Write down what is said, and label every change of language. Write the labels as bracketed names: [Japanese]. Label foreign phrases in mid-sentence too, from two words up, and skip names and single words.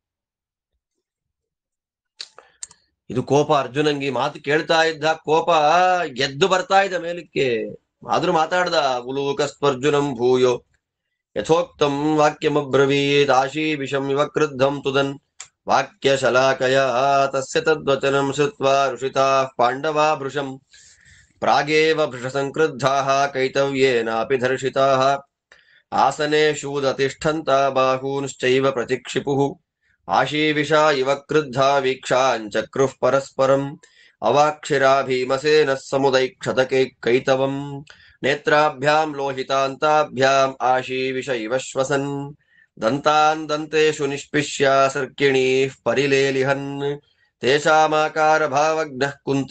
[Kannada] ಇದು ಕೋಪ ಅರ್ಜುನಂಗಿ ಮಾತು ಕೇಳ್ತಾ ಇದ್ದ ಕೋಪ ಗೆದ್ದು ಬರ್ತಾ ಇದ್ದ ಮೇಲಕ್ಕೆ. ಆದ್ರೂ ಮಾತಾಡ್ದ. [Sanskrit] ಉಲೂಕಸ್ತ್ವರ್ಜುನಂ ಭೂಯೋ ಯಥೋಕ್ತಂ ವಾಕ್ಯಮಬ್ರವೀತ್ ಆಶೀ ವಿಷಂ ಇವ ಕ್ರುದ್ಧಂ ತುದನ್ ವಾಕ್ಯ ಶಲಾಕಯ ತಸ್ಯ ತದ್ವಚನಂ ಶ್ರುತ್ವಾ ಋಷಿತಾಃ ಪಾಂಡವಾ ಭೃಶಂ ಪ್ರಾಗೇವ ಭೃಶ ಸಂಕ್ರುದ್ಧಾಃ ಕೈತವ್ಯೇನಾಪಿ ಧರ್ಷಿತಾಃ ಆಸನೇಷೂದತಿಷ್ಠಂತ ಬಾಹೂಂಶ್ಚೈವ ಪ್ರತಿಕ್ಷಿಪುಃ ಆಶೀವಿಷಾ ಇವ ಕ್ರುದ್ಧಾ ವೀಕ್ಷಾಂಚಕ್ರುಃ ಪರಸ್ಪರಂ ಅವಾಕ್ಷಿರಾ ಭೀಮಸೇನಃ ಸಮುದೈಕ್ಷತ ಕೈತವಂ ನೇತ್ರಾಭ್ಯಾಂ ಲೋಹಿತಾಂತಾಭ್ಯಾಂ ಆಶೀವಿಷ ಇವ ಶ್ವಸನ್ ದಂತಾನ್ ದಂತೇಷು ನಿಷ್ಪಿಷ್ಯ ಸರ್ಕಿಣೀಃ ಪರಿಲೇಲಿಹನ್ ತೇಷಾಮಾಕಾರ ಭಾವಜ್ಞಃ ಕುಂತಿ